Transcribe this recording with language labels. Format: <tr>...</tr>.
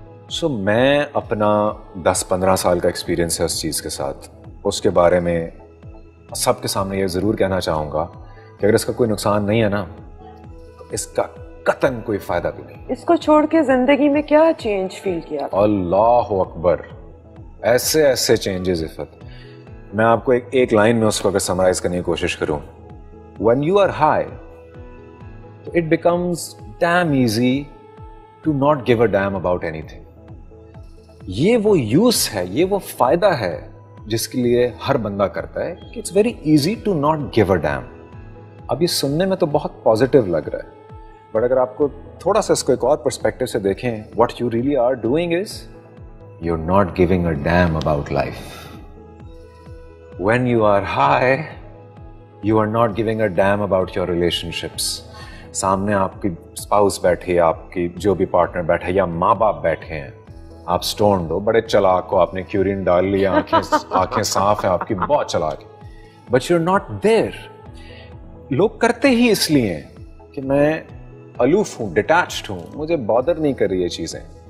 <ur>سو میں اپنا 10-15 سال کا ایکسپیرینس ہے اس چیز کے ساتھ, اس کے بارے میں سب کے سامنے یہ ضرور کہنا چاہوں گا کہ اگر اس کا کوئی نقصان نہیں ہے نا تو اس کا قطعاً کوئی فائدہ بھی نہیں. اس کو چھوڑ کے زندگی میں کیا چینج فیل کیا؟ اللہ اکبر, ایسے ایسے چینجز عفت. میں آپ کو ایک لائن میں اس کو اگر سمرائز کرنے کی کوشش کروں,</ur> <en>when you are high it becomes damn easy to not give a damn about anything.</en> <ur>یہ وہ یوز ہے, یہ وہ فائدہ ہے جس کے لیے ہر بندہ کرتا ہے کہ</ur> <en>it's very easy to not give a damn.</en> <ur>اب یہ سننے میں تو بہت پازیٹیو لگ رہا ہے, بٹ اگر آپ کو تھوڑا سا اس کو ایک اور پرسپیکٹو سے دیکھیں,</ur> <en>what you really are doing is you're not giving a damn about life. When you are high, you are not giving a damn about your relationships.</en> <ur>سامنے آپ کی اسپاؤس بیٹھی, آپ کی جو بھی پارٹنر بیٹھے یا ماں باپ بیٹھے ہیں, آپ سٹونڈ ہو, بڑے چلاک ہو, آپ نے کیورین ڈال لیا, آنکھیں صاف ہیں آپ کی, بہت چلاک,</ur> <en>But you are not there.</en> <ur>لوگ کرتے ہی اس لیے کہ میں الوف ہوں, ڈیٹیچڈ ہوں, مجھے بادر نہیں کر رہی یہ چیزیں.</ur>